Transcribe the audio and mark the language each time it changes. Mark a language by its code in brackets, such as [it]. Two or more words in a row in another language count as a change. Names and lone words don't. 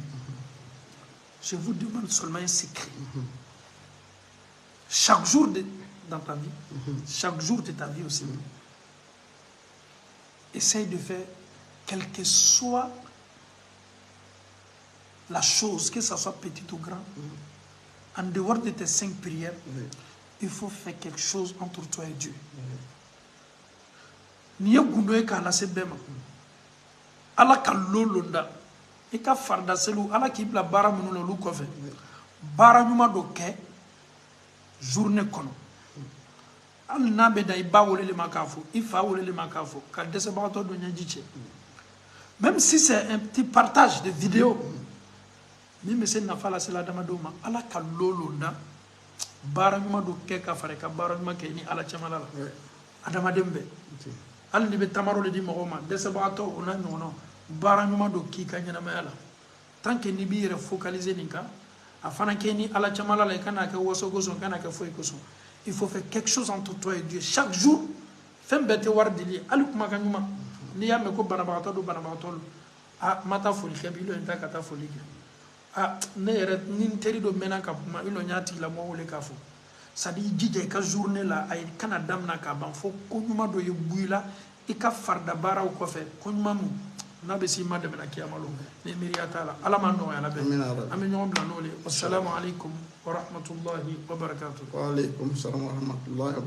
[fr] Je vous demande seulement un secret. Chaque jour dans ta vie, chaque jour de ta vie aussi, essaye de faire quelle que soit la chose, que ce soit petite ou grande, en dehors de tes 5 prières, il faut faire quelque chose entre toi et Dieu. [bm] Niye gundoye ka lase bema. Allah ka lolonda. I ka farda selu ala k'i bila baara minnu na olu kɔfɛ baara ɲuman dɔ kɛ journée kɔnɔ hali n'a bɛ da i ba weleli ma k'a fɔ i fa weleli ma k'a fɔ ka dɛsɛbagatɔ dɔ ɲɛji cɛ [fr] même si c'est un petit partage de vidéo [bm] min bɛ se nafa lase adamadenw ma ala ka lolonda baara ɲuman dɔ kɛ ka fara i ka baara ɲuman kɛ ni ala cɛmala la adamaden bɛɛ hali ni bɛ tamaro de di mɔgɔw ma dɛsɛbagatɔ o n'a ɲɔgɔnnaw baara ɲuman dɔ k'i ka ɲɛnamaya la [fr] tant que [bm] n'i b'i yɛrɛ focaliser nin kan a fana kɛ ni ala cɛmala la i kana kɛ waso kosɔn i kana kɛ foyi kosɔn [fr] il faut faire quelque chose entre toi et Dieu chaque jour [bm] fɛn bɛɛ tɛ wari dili ye hali kumakan ɲuman n'i y'a mɛn ko banabagatɔ don banabagatɔ don ma taa foli kɛ bi ilo n ta ka taa foli kɛ ne yɛrɛ ni n teri dɔ mɛnna ka kuma ilo n y'a tigilamɔgɔ wele k'a fɔ [fr] c'est à dire [bm] i jija i ka journée la a kana damina k'a ban fo ko ɲuman dɔ ye bɔ i la i ka farida baaraw kɔfɛ ko ɲuman min n'a bɛ s'i ma dɛmɛ na kiyama lo ni miiriya t'a la ala m'an nɔgɔya la bɛɛ an bɛ ɲɔgɔn bila n'o le [ar] والسلام عليكم ورحمة الله وبركاته. وعليكم السلام ورحمة الله